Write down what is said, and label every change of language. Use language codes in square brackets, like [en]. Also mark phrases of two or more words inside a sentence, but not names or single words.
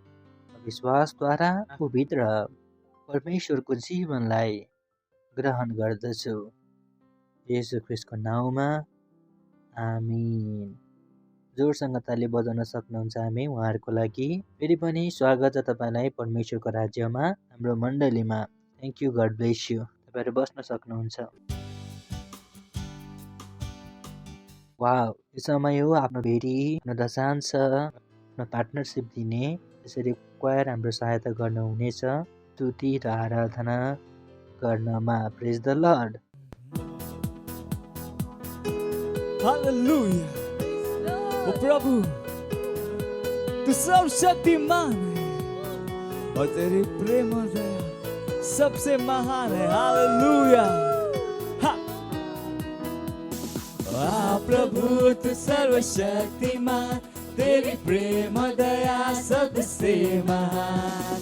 [ne] विश्वासद्वारा आफूभित्र परमेश्वरको जीवनलाई ग्रहण गर्दछु। येशू ख्रीष्टको नाउँमा आमीन। जोरसँग ताली बजाउन सक्नुहुन्छ हामी उहाँहरूको लागि। फेरि पनि स्वागत छ तपाईँलाई परमेश्वरको राज्यमा, हाम्रो मण्डलीमा। [en] Thank you, God bless you. [ne] तपाईँहरू बस्न सक्नुहुन्छ। वाव, यो समय हो आफ्नो भेटी, आफ्नो दशांश, आफ्नो पार्टनरसिप दिने। त्यसरी क्वायर हाम्रो सहायता गर्नुहुनेछ स्तुति र आराधना गर्नमा। [en] Praise the Lord. [ne] हालेलुया। [hi] ओ प्रभु, तू सर्वशक्तिमान है और तेरी प्रेम और दया सबसे महान है। हालेलुया। प्रभु तू सर्वशक्तिमान, तेरी प्रेम और दया सबसे महान।